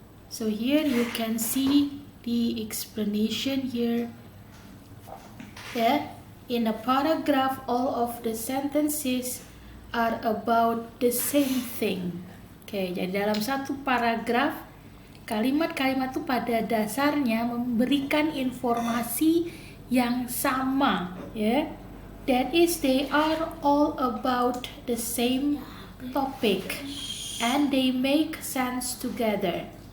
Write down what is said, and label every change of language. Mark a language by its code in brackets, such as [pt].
[en] So here you can see the explanation here. Yeah. In a paragraph, all of the sentences are about the same thing. [id] Oke, jadi dalam satu paragraf kalimat-kalimat itu pada dasarnya memberikan informasi yang sama, ya. [en] That is, they are all about the same topic and they make sense together.